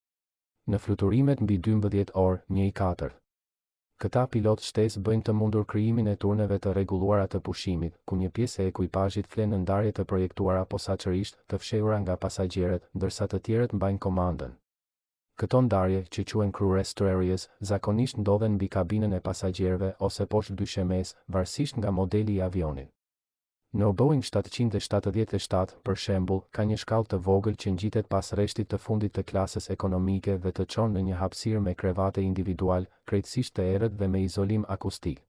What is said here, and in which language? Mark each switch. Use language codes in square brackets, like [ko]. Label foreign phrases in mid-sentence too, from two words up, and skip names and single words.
[sq] Në fluturimet mbi 12 orë, një i 4. Këta pilot shtesë bëjnë të mundur krijimin e turneve të rregulluara të pushimit, ku një pjesë e ekuipazhit flen në ndarje të projektuara posaçërisht, të fshehura nga pasagjerët, ndërsa të tjerët mbajnë komandën. Këto ndarje, që quhen [en] crew rest areas, [sq] zakonisht ndodhen mbi kabinën e pasagjerëve ose poshtë dyshemes, varësisht nga modeli i avionit. Në Boeing 777, për shembull, ka një shkallë të vogël që ngjitet pas rreshtit të fundit të klasës ekonomike dhe të çon në një hapësirë me krevate individual, krejtësisht të errët dhe me izolim akustik.